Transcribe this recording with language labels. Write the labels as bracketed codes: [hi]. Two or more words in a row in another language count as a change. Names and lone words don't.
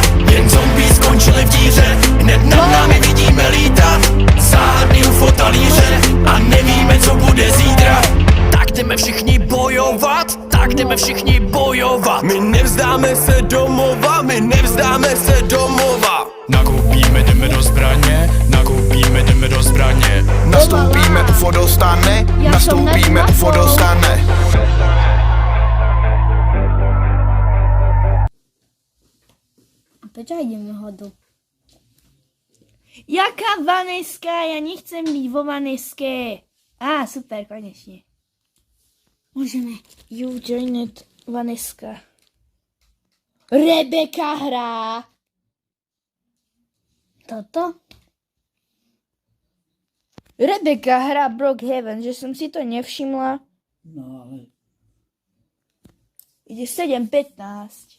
[cs] Jen zombie skončili v díře, hned nad námi vidíme lítat záhadný UFO talíře a nevíme, co bude zítra. Tak jdeme všichni bojovat, tak jdeme všichni bojovat. My nevzdáme se domova, my nevzdáme se domova. Nakoupíme, jdeme do zbraně, nakoupíme, jdeme do zbraně. Nastoupíme, UFO dostane, nastoupíme, UFO dostane. [sk] Prečo ideme hodu? [cs] Jaká Vaneska? [sk] Ja nechcem byť vo Vaneske. Super, konečne. Môžeme. [en] You joined Vaneska. [sk] Rebeka hrá. Toto? Rebeka hrá Brookhaven, že som si to nevšimla. No ale Ide 7:15.